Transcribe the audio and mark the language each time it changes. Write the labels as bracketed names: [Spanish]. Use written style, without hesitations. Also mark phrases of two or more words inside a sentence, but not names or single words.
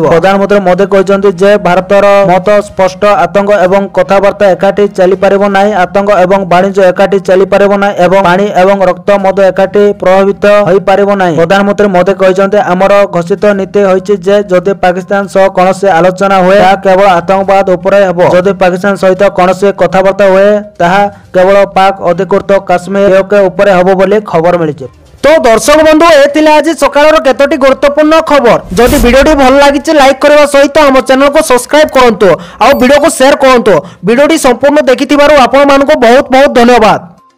[Odia] ପ୍ରଧାନମନ୍ତ୍ରୀ ମୋଦି କହିଛନ୍ତି ଯେ ଭାରତର ମତ ସ୍ପଷ୍ଟ, ଆତଙ୍କ ଏବଂ କଥାବାର୍ତ୍ତା ଏକାଠି ଚାଲିପାରିବ ନାହିଁ, ଆତଙ୍କ ଏବଂ ବାଣିଜ୍ୟ ଏକାଠି ଚାଲିପାରିବ ନାହିଁ ଏବଂ ପାଣି ଏବଂ ରକ୍ତ ମଧ୍ୟ ଏକାଠି ପ୍ରଭାବିତ ହୋଇପାରିବ ନାହିଁ। ପ୍ରଧାନମନ୍ତ୍ରୀ ମୋଦି କହିଛନ୍ତି ଆମର ଘୋଷିତ ନୀତି ହୋଇଛି ଯେ ଯଦି ପାକିସ୍ତାନ ସହ କୌଣସି ଆଲୋଚନା ହୁଏ ତାହା କେବଳ ଆତଙ୍କବାଦ ଉପରେ ହେବ। ଯଦି ପାକିସ୍ତାନ ସହିତ କୌଣସି କଥାବାର୍ତ୍ତା ହୁଏ ତାହା କେବଳ ପାକ୍ ଅଧିକୃତ କାଶ୍ମୀର ଉପରେ ହେବ ବୋଲି ଖବର ମିଳିଛି। ତ ଦର୍ଶକ ବନ୍ଧୁ ଏ ଆଜି ସକାଳ କେତୋଟି ଗୁରୁତ୍ୱପୂର୍ଣ୍ଣ ଖବର। ଯଦି ଭିଡିଓ ଭଲ ଲାଗି ଲାଇକ କରନେ ସହିତ ଆମ ଚ୍ୟାନେଲ କୁ ସବସ୍କ୍ରାଇବ କରନ୍ତୁ ଆ ଭିଡିଓ କୁ ସେୟାର କରନ୍ତୁ। ଭିଡିଓ ସମ୍ପୂର୍ଣ୍ଣ ଦେଖି ଆପଣ ମାନଙ୍କୁ ବହୁତ ବହୁତ ଧନ୍ୟବାଦ।